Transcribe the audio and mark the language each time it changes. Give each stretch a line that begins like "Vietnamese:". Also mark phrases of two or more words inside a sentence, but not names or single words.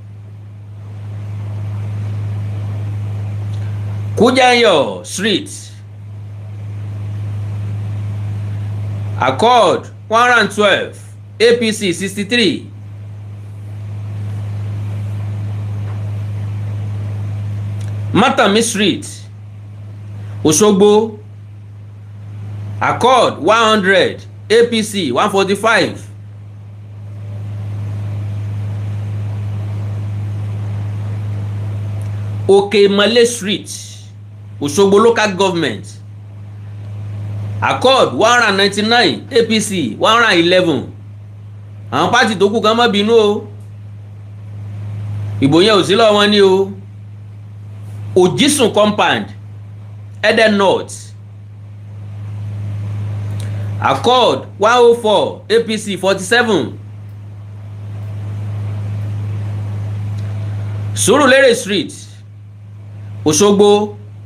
English: Kujayo Street Accord 112 APC 63 Matami Street Osogbo Accord 100 APC 145
Yoruba: Okemale Street Osogbo Local Government Accord 199 APC 111 àwọn pátì tó kù kan má bínú o ìbò yẹn ò sí lọ́wọ́ wọn ní o Ojisun Compound Ede North
English: Accord 104 APC 47 Surulere Street Osogbo